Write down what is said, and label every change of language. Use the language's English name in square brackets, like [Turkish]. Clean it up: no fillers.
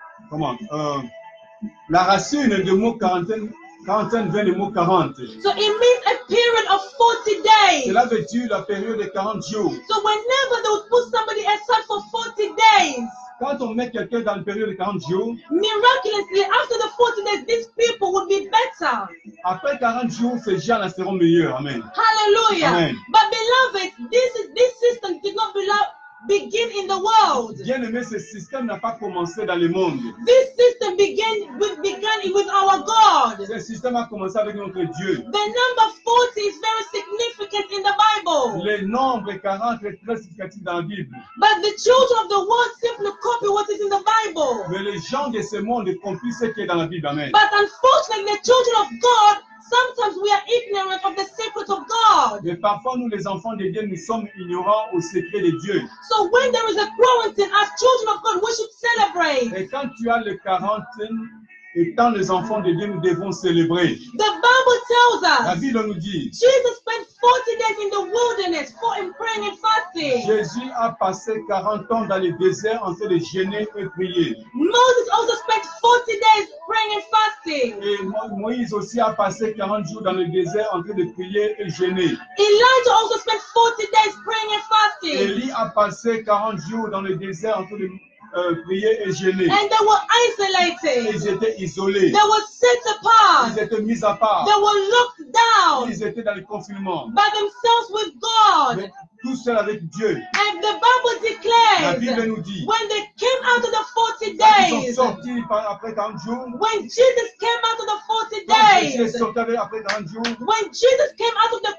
[French] Comment la racine du mot quarantaine vient du mot 40. [English] So it means a period of 40 days. [French] Cela veut dire la période de 40 jours. [English] So whenever they would put somebody aside for 40 days, [French] Quand on met quelqu'un dans une période de 40 jours, [English] miraculously after the 40 days, these people would be better. [French] après 40 jours, ces gens-là seront meilleurs. Amen. Hallelujah. Amen. [English] But beloved, this system did not begin in the world. [French] Bien aimé, ce système n'a pas commencé dans le monde. [English] This system began with our God. [French] Ce système a commencé avec notre Dieu. [English] The number 40 is very significant in the Bible. [French] Le nombre 40 est très significatif dans la Bible. [English] But the children of the world simply copy what is in the Bible. [French] Mais les gens de ce monde copient ce qui est dans la Bible. Amen. [English] But unfortunately, the children of God, sometimes we are ignorant of the secret of God. [French] Mais parfois, nous, les enfants de Dieu, nous sommes ignorants au secret de Dieu. [English] So when there is a quarantine, as children of God, we should celebrate. [French] Et quand tu as le quarantaine, étant les enfants de Dieu, nous devons célébrer. [English] The Bible tells [French] La [English] us [French] Bible nous dit, [English] Jesus spent 40 days in the wilderness in praying and fasting. [French] Jésus a passé 40 ans dans le désert en train de jeûner et prier. [English] Moses also spent 40 days praying and fasting. [French] Et Moïse aussi a passé 40 jours dans le désert en train de prier et jeûner. [English] Elijah also spent 40 days praying and fasting. [French] Élie a passé 40 jours dans le désert en train de prier et jeûner. [English] And they were isolated. [French] Ils étaient isolés. [English] They were set apart. [French] Ils étaient mis à part. [English] They were locked down [French] Ils étaient dans le confinement. [English] by themselves with God. [French] Mais tout seul avec Dieu. [English] And the Bible [French] La Bible [English] declares [French] nous dit, [English] when they came out of the 40 [French] ils sont [English] days, [French] sortis après 40 jours. [English] when Jesus came out of the 40 [French] Quand Jésus est [English] days, [French] sorti après 40 jours. [English] when Jesus came out of the